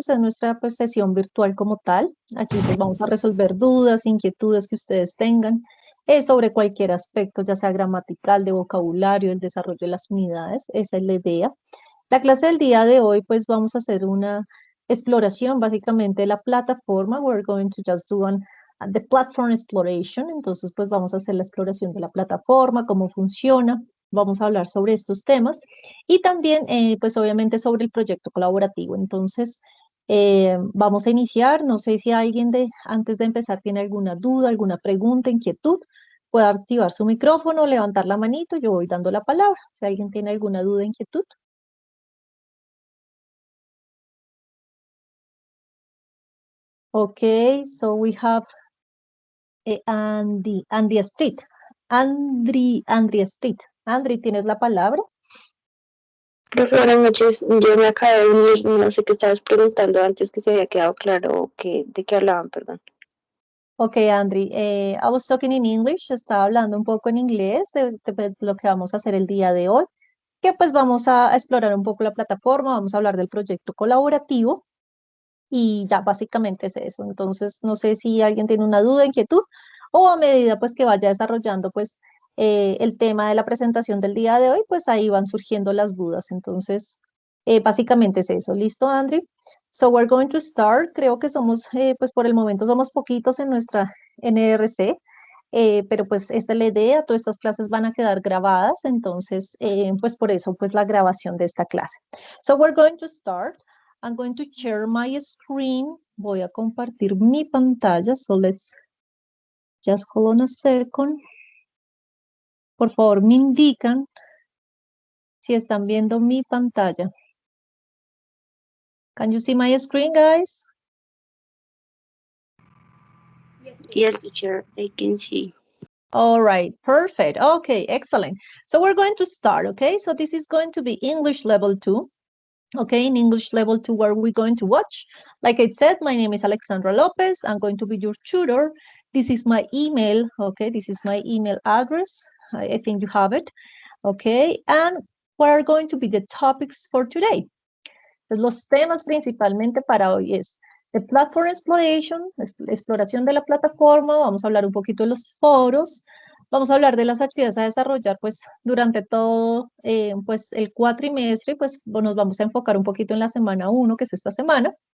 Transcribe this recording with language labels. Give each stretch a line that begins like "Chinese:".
Spanish: Esa es nuestra pues sesión virtual como tal. Aquí pues vamos a resolver dudas, inquietudes que ustedes tengan sobre cualquier aspecto, ya sea gramatical, de vocabulario, el desarrollo de las unidades. Esa es la idea. La clase del día de hoy pues vamos a hacer una exploración básicamente de la plataforma.
English: We're going to just do the platform exploration.
Spanish: Entonces, pues vamos a hacer la exploración de la plataforma, cómo funciona. Vamos a hablar sobre estos temas y también, pues obviamente, sobre el proyecto colaborativo. Entonces, vamos a iniciar. No sé si alguien antes de empezar tiene alguna duda, alguna pregunta, inquietud. Puede activar su micrófono, levantar la manito. Yo voy dando la palabra. Si alguien tiene alguna duda, inquietud.
English: Okay, so we have Andy Street. Andri Street.
Spanish: Andri, ¿tienes la palabra? Profe, buenas noches. Yo me acabé de unir, no sé qué estabas preguntando antes, que se había quedado claro de qué hablaban, perdón.
English: Okay, Andri, I was talking in English,
Spanish: estaba hablando un poco en inglés de lo que vamos a hacer el día de hoy, que pues vamos a explorar un poco la plataforma, vamos a hablar del proyecto colaborativo y ya básicamente es eso. Entonces, no sé si alguien tiene una duda, inquietud, o a medida pues que vaya desarrollando pues el tema de la presentación del día de hoy, pues ahí van surgiendo las dudas. Entonces, básicamente es eso. ¿Listo, Andri?
English: So we're going to start.
Spanish: Creo que somos, pues por el momento somos poquitos en nuestra NRC. Pero pues esta es la idea, todas estas clases van a quedar grabadas, entonces pues por eso pues la grabación de esta clase.
English: So we're going to start. I'm going to share my screen.
Spanish: Voy a compartir mi pantalla.
English: So let's just hold on a second.
Spanish: Por favor, me indican si están viendo mi pantalla.
English: Can you see my screen, guys? Yes, teacher, I can see. All right, perfect. Okay, excellent. So we're going to start, okay? So this is going to be English level 2. Okay, in English level 2, where we're going to watch. Like I said, my name is Alexandra Lopez. I'm going to be your tutor. This is my email. Okay, this is my email address. I think you have it. Okay, and what are going to be the topics for today?
Spanish: Pues los temas principalmente para hoy es
English: the platform exploration,
Spanish: exploración de la plataforma. Vamos a hablar un poquito de los foros. Vamos a hablar de las actividades a desarrollar, pues, durante todo, pues, el cuatrimestre, pues, nos vamos a enfocar un poquito en la semana 1, que es esta semana.